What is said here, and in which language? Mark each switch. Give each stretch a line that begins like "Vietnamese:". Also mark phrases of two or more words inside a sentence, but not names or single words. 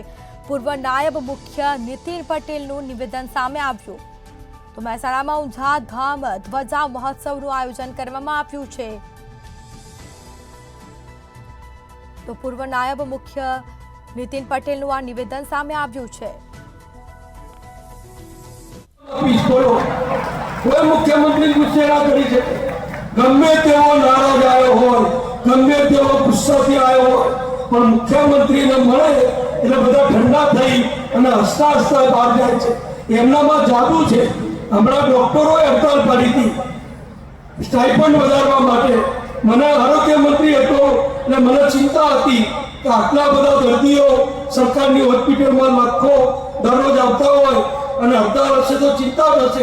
Gujarati: પૂર્વ નાયબ મુખ્ય નીતિન પટેલનું નિવેદન સામે આવ્યું। તો મહેસાણામાં ઊંઝા ધામ ધ્વજા મહોત્સવનું આયોજન કરવામાં આવ્યું છે। તો પૂર્વ નાયબ મુખ્ય નીતિન પટેલનું આ નિવેદન સામે આવ્યું છે। કોઈ મુખ્યમંત્રી ગુસ્સે ના કરી શકે, ગમે તેવો નારાજ આયો હો, ગમે તેવો ગુસ્સાથી આયો હો, પણ મુખ્યમંત્રી ને મળે એટલે બધા ઠંડા થઈ અને હસતા હસતા બહાર જાય છે। એમનામાં જાદુ છે। હમણાં ડોક્ટરોએ હડતાળ પાડી હતી સ્ટાઇપન્ડ વધારવા માટે। મને આરોગ્ય મંત્રી હતો એટલે મને ચિંતા હતી કે આટલા બધા દર્દીઓ સરકારની હોસ્પિટલમાં લાખો દરરોજ આવતા હોય અને હડતાળ હશે તો ચિંતા થશે।